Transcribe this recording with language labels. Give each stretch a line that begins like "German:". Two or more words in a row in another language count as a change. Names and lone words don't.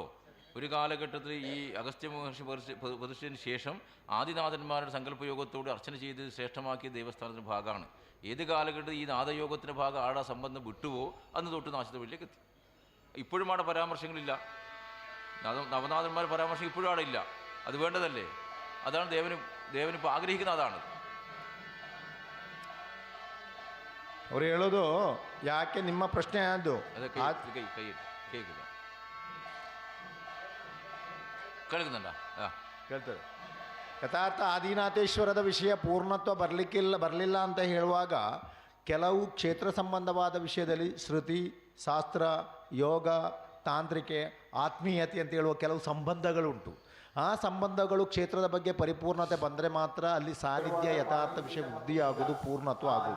Malayalam: ഒരു കാലഘട്ടത്തിൽ ഈ അഗസ്ത്യ മഹർഷി പ്രതിഷ്ഠിച്ചതിന് ശേഷം ആദിനാഥന്മാരുടെ സങ്കല്പയോഗത്തോട് അർച്ചന ചെയ്ത് ശ്രേഷ്ഠമാക്കിയ ദേവസ്ഥാനത്തിൻ്റെ ഭാഗമാണ്. ഏത് കാലഘട്ടത്തിൽ ഈ നാദയോഗത്തിൻ്റെ ഭാഗം ആടെ സംബന്ധം വിട്ടുവോ അന്ന് തൊട്ട് നാശത്തിലേക്ക് എത്തി. ഇപ്പോഴും ആടെ പരാമർശങ്ങളില്ല, നവനാഥന്മാർ പരാമർശം ഇപ്പോഴും ആടെ ഇല്ല. അത് വേണ്ടതല്ലേ? അതാണ് ദേവനിപ്പോൾ ആഗ്രഹിക്കുന്ന അതാണ്.
Kannada: ಅವ್ರು ಹೇಳೋದು ಯಾಕೆ ನಿಮ್ಮ ಪ್ರಶ್ನೆ ಅದು
Malayalam: കേൾക്കില്ല, കേൾക്കുന്നുണ്ടോ?
Kannada: ಕೇಳ್ತದೆ. ಯಥಾರ್ಥ ಆದಿನಾಥೇಶ್ವರದ ವಿಷಯ ಪೂರ್ಣತ್ವ ಬರಲಿಲ್ಲ ಅಂತ ಹೇಳುವಾಗ ಕೆಲವು ಕ್ಷೇತ್ರ ಸಂಬಂಧವಾದ ವಿಷಯದಲ್ಲಿ ಶ್ರುತಿ ಶಾಸ್ತ್ರ ಯೋಗ ತಾಂತ್ರಿಕೆ ಆತ್ಮೀಯತೆ ಅಂತ ಹೇಳುವ ಕೆಲವು ಸಂಬಂಧಗಳುಂಟು. ಆ ಸಂಬಂಧಗಳು ಕ್ಷೇತ್ರದ ಬಗ್ಗೆ ಪರಿಪೂರ್ಣತೆ ಬಂದರೆ ಮಾತ್ರ ಅಲ್ಲಿ ಸಾನ್ನಿಧ್ಯ ಯಥಾರ್ಥ ವಿಷಯ ವೃದ್ಧಿಯಾಗುವುದು, ಪೂರ್ಣತ್ವ ಆಗುವುದು.